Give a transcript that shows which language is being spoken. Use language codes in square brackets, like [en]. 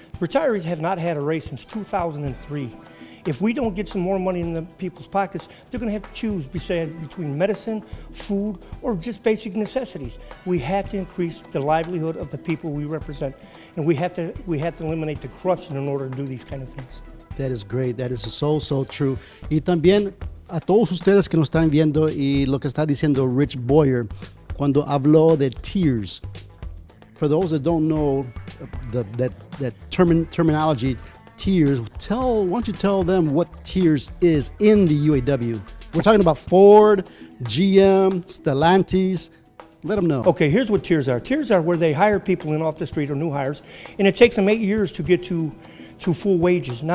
[en] Retirees have not had a raise since 2003. If we don't get some more money in the people's pockets, they're going to have to choose between medicine, food, or just basic necessities. We have to increase the livelihood of the people we represent, and we have to eliminate the corruption in order to do these kind of things. That is great. That is so true. [es] Y también a todos ustedes que nos están viendo y lo que está diciendo Rich Boyer cuando habló de tiers. [en] For those that don't know that terminology, tiers, why don't you tell them what tiers is in the UAW? We're talking about Ford, GM, Stellantis. Let them know. Okay, here's what tiers are. Tiers are where they hire people in off the street or new hires, and it takes them 8 years to get to full wages.